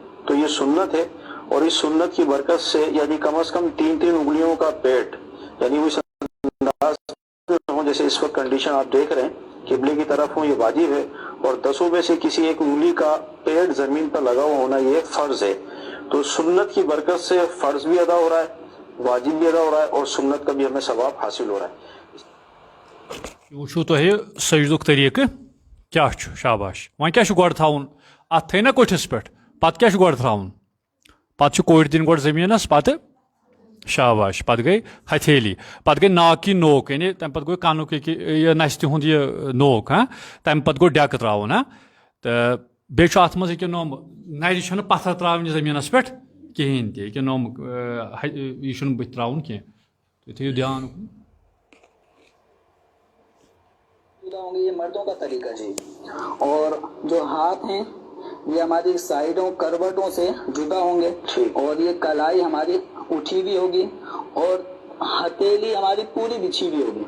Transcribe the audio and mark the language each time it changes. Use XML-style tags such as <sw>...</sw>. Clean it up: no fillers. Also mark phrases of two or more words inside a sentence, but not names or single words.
<ur>تو یہ سنت ہے، اور اس سنت کی برکت سے یعنی کم از کم 3 انگلیوں کا پیٹ، یعنی اس انداز میں جیسے اس وقت کنڈیشن آپ دیکھ رہے ہیں قبلے کی طرف ہوں، یہ واجب ہے. اور 10 میں سے کسی ایک انگلی کا پیٹ زمین پر لگا ہوا ہونا یہ فرض ہے. تو سنت کی برکت سے فرض بھی ادا ہو رہا ہے، واجب بھی ادا ہو رہا ہے، اور سنت کا بھی ہمیں ثواب حاصل ہو رہا ہے.</ur> <ks>وچھو تۄہہِ سجدُک طریقہٕ کیٛاہ چھُ؟ شاباش. وۄنۍ کیٛاہ چھُ گۄڈٕ تھاوُن؟ اَتھ تھٲے نا کوٹھِس پٮ۪ٹھ، پَتہٕ کیٛاہ چھُ گۄڈٕ تھاوُن؟ پَتہٕ چھُ کوٹھۍ دِنۍ گۄڈٕ زٔمیٖنَس، پَتہٕ شاباش، پَتہٕ گٔے ہتھیلی، پَتہٕ گٔے</ks> <ur>ناک کی نوک،</ur> <ks>یعنی تَمہِ پَتہٕ گوٚو کَنُک یہِ نَستہِ ہُنٛد یہِ نوک، ہاں، تَمہِ پَتہٕ گوٚو ڈٮ۪کہٕ ترٛاوُن، ہاں. تہٕ بیٚیہِ چھُ اَتھ منٛز ییٚکیٛاہ نوٚم نَرِ چھَنہٕ پَتھر ترٛاوٕنہِ زٔمیٖنَس پٮ۪ٹھ کِہیٖنۍ تہِ، ییٚکیٛاہ نوٚم یہِ چھُنہٕ بٕتھِ ترٛاوُن کینٛہہ. تُہۍ تھٲیِو دھیان.</ks> <ur>یہ مردوں کا طریقہ ہے. اور جو ہاتھ ہیں یہ ہماری سائڈوں کروٹوں سے جدا ہوں گے، اور یہ کلائی ہماری اٹھی بھی ہوگی، اور ہتھیلی ہماری پوری بچھی بھی ہوگی.</ur>